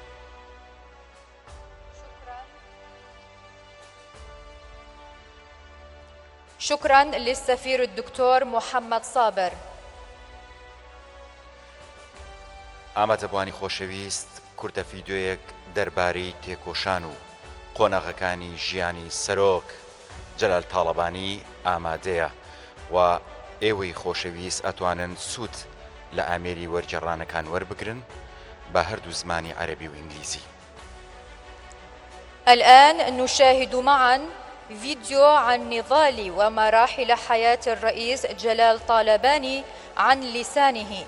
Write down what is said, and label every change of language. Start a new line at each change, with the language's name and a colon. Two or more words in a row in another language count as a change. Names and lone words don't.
Arabic: شكرا للسفير الدكتور محمد صابر.
Central Kurdish: ئامادەبوانی خۆشەویست، کورتە ڤیدۆیەک دەربارەی تێکۆشان و قۆناغەکانی ژیانی سەرۆک جەلال تاڵەبانی ئامادەیە و ئێوەی خۆشەویست ئەتوانن سوود لە ئامێری وەرگێڕانەکان وەربگرن بە هەردوو زمانی عەرەبی و ئینگلیزی.
Arabic: الآن نشاهد معا فيديو عن نضال ومراحل حياة الرئيس جلال طالباني عن لسانه.